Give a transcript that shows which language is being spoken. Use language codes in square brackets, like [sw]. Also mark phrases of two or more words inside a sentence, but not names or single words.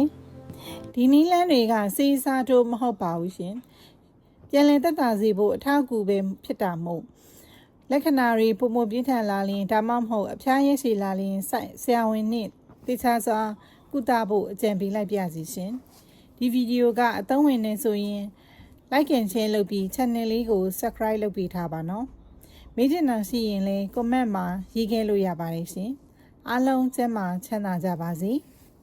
[my] ဒီနည်းလမ်းတွေကစေးစားတို့မဟုတ်ပါဘူးရှင်ပြန်လည်သက်သာစေဖို့အထောက်အကူပဲဖြစ်တာမို့လက္ခဏာတွေပုံမပြင်းထန်လာရင်ဒါမှမဟုတ်အဖျားရက်ရှည်လာရင်ဆရာဝန်နဲ့တေချာစွာကုသဖို့အကြံပေးလိုက်ပါစီရှင်ဒီဗီဒီယိုကအသုံးဝင်နေဆိုရင် [en] like and share [my] လုပ်ပြီး channel လေးကို subscribe လုပ်ပေးထားပါနော်မေးချင်တာရှိရင်လည်း comment မှာရေးခဲ့လို့ရပါတယ်ရှင်အားလုံးကျန်းမာချမ်းသာကြပါစေ။